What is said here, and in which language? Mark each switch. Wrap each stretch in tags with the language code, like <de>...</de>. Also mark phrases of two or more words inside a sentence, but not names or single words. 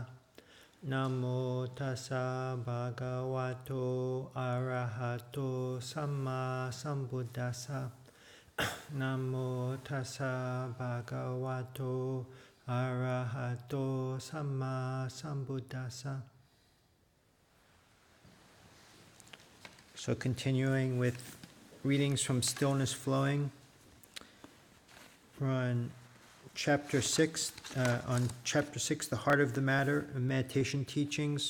<pi>Namo tassa bhagavato arahato samma sambuddhassa. Namo tassa bhagavato arahato samma sambuddhassa.</pi> <en>So continuing with readings from Stillness Flowing. We're on Chapter 6, the Heart of the Matter, Meditation Teachings.</en>